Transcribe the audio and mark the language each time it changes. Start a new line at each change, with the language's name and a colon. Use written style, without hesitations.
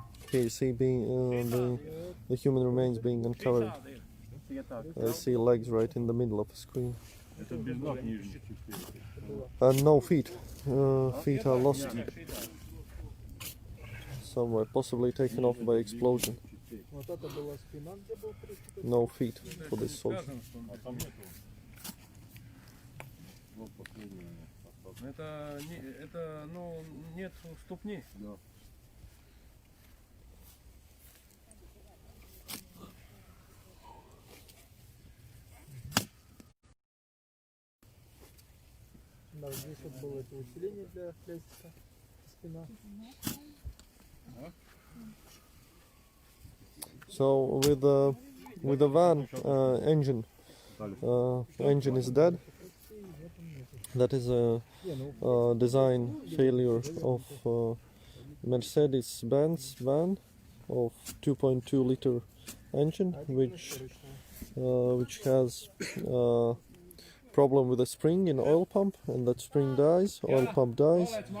English: Here you see the human remains being uncovered. I see legs right in the middle of the screen.
Russian: Это без ног нижних.
English: And no feet. Feet are lost somewhere, possibly taken off by explosion.
Russian: Вот это была спина, где был приступ.
English: No feet for this soldier.
Russian: А там нету. Это, ну, нет ступни. Да. Да, здесь вот было это усиление для хлястика. Спина.
English: So with the van engine is dead. That is a design failure of Mercedes-Benz van of 2.2 liter engine, which has problem with the spring in oil pump, and that spring dies, oil pump dies.